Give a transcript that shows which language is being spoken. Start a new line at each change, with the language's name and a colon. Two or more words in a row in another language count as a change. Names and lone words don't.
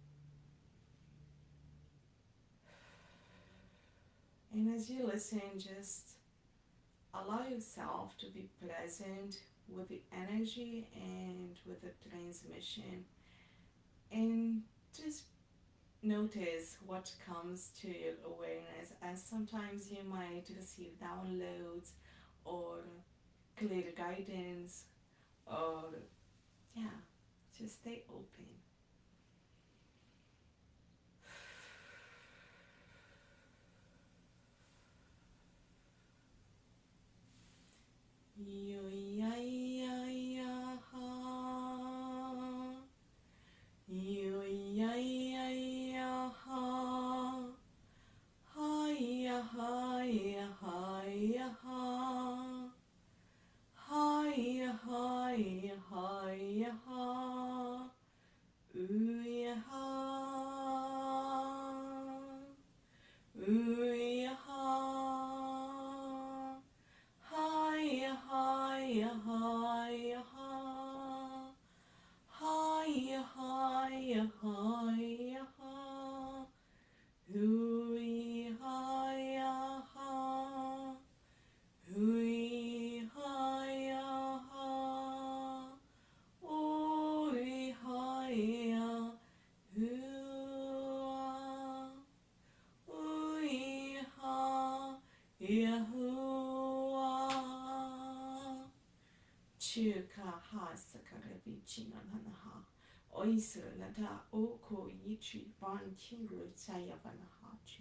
English: And as you listen, just allow yourself to be present with the energy and with the transmission, and just notice what comes to your awareness, as sometimes you might receive downloads or clear guidance, or yeah, just stay open. Yo ya ya ya ha. Yo ya ya ya ha. Ha ya ha ya ha ya ha. Ha ya ha ya ha ya ha. Ooh ya ha. Ooh ya ha. Hi, hi, hi, hi. Hi, hi, hi, hi. Hui, hi, ha. Hui, hi, ha. Oi, hi, hua. Ui, ha, Yahuwah. Chuka ha sakara vichina nanaha. Oisra nata oko yichi van kingu saya vanaha chu.